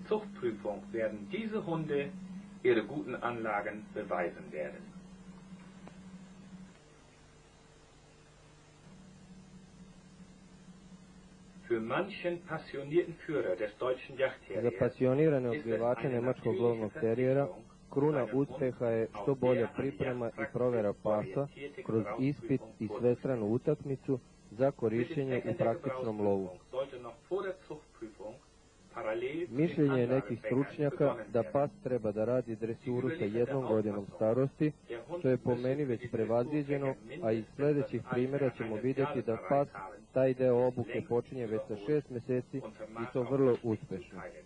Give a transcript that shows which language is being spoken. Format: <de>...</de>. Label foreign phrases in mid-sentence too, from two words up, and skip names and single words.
<de>Zuchtprüfung werden diese Hunde ihre guten Anlagen beweisen werden. Für manchen passionierten Führer des deutschen</de> <sr>Za</sr> <de>Jagdterriers</de> <sr>pasionirane odgajivače nemačkog lovnog terijera kruna uspeha je što bolja priprema i provera pasa kroz ispit i svestranu utakmicu za korišćenje u praktičnom lovu. Mišljenje je nekih stručnjaka da pas treba da radi dresuru sa 1 godinom starosti, što je po meni već prevaziđeno, a iz sledećih primjera ćemo vidjeti da pas taj deo obuke počinje već sa 6 meseci i to vrlo uspešno.</sr>